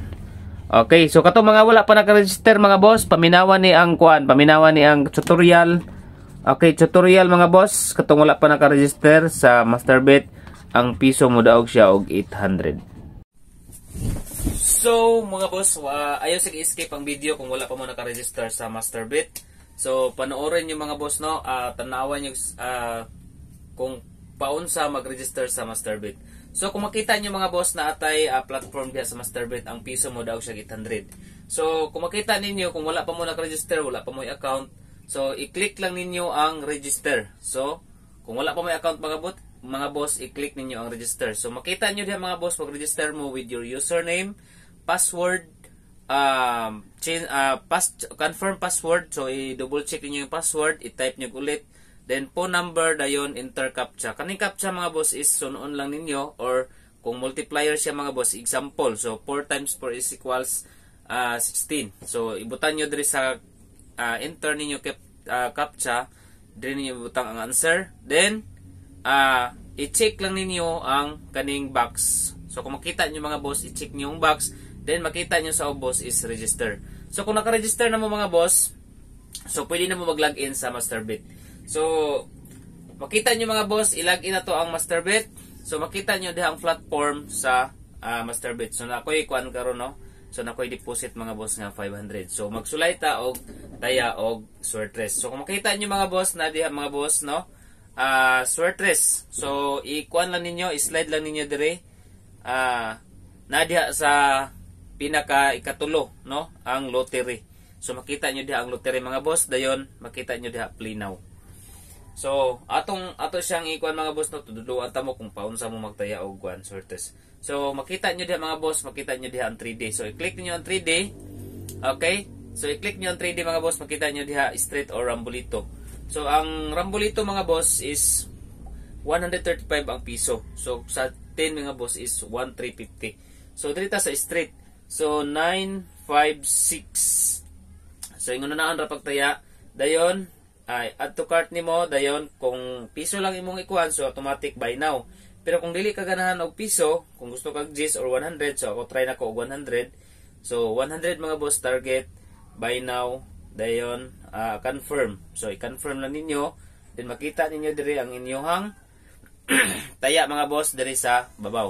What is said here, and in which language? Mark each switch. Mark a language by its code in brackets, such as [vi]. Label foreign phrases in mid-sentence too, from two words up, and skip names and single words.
[ceb] Okay, so kato mga wala pa naka-register mga boss, paminawan ni ang kuan, paminawan ni ang tutorial. Okay, tutorial mga boss, katong wala pa naka-register sa Masterbit, ang piso mo daog siya og 800. So, mga boss, ayaw sige escape ang video kung wala pa mo naka-register sa Masterbit. [tl] So, panoorin niyo mga boss no, tanawan niyo [ceb] kung paunsa mag-register [tl] sa Masterbit. [ceb] So, kung makita niyo mga boss na atay platform diha sa Masterbit, ang piso mo daw siya 800. So, kung makita ninyo kung wala pa mo naka-register, wala pa mo account, so i-click lang ninyo ang register. So, kung wala pa mo account mga boss, i-click ninyo ang register. So, makita niyo diha mga boss, mag-register mo [en] with your username, password, confirm password. [tl] So, i-double check niyo yung password, i-type niyo ulit. [en] Then, phone number, [ceb] dayon, [en] enter captcha. [ceb] Kaning captcha mga boss is sunon lang ninyo, or kung multiplier siya mga boss, [en] example. So, 4 times 4 is equals 16. So, [ceb] ibutan nyo diri sa enter ninyo captcha, diri ninyo ibutang ang answer. Then, i-check lang ninyo ang kaning box. [tl] So, kung makita nyo mga boss, i-check nyo yung box. Then, makita nyo sa boss is register. [ceb] So, kung naka-register na mo mga boss, so, pwede na mo mag-login sa Masterbit. So, makita nyo mga boss, i-login na to ang Masterbit. So, makita nyo diha ang platform sa Masterbit. So, nakoy kuan karon no. So, nakoy deposit mga boss nga 500. So, magsulay ta og taya og Swertres. So, kung makita nyo mga boss na diha mga boss no, Swertres. So, i-kuan lang ninyo, i-slide lang ninyo dire. Na diha sa pinaka ikatulo no, ang lottery. So, makita nyo diha ang lottery mga boss. Dayon, makita nyo diha [en] play now. [ceb] So, ato siyang ikuan mga boss no, tuduluan ta mo kung paunsa mo magtaya og kuan Swertres. So, makita nyo diha mga boss, makita nyo diha ang 3D. So, i-click niyo ang 3D. Okay? So, i-click niyo ang 3D mga boss, makita nyo diha straight or rambolito. So, ang rambolito mga boss is 135 ang piso. So, sa 10 mga boss is 1,350. So, dito sa straight. So, 956. So, ingon na ra pagtaya. Dayon, [en] add to cart [ceb] nimo. Dayon, kung piso lang imong ikuan, [en] so automatic buy now. [ceb] Pero kung dili ka ganahan og piso, kung gusto kag G's or 100, so ako try na ko og 100. So, 100 mga boss target, [en] buy now. [ceb] Dayon, confirm. So, i-confirm lang ninyo. Then, makita ninyo diri ang inyong taya mga boss diri sa babaw.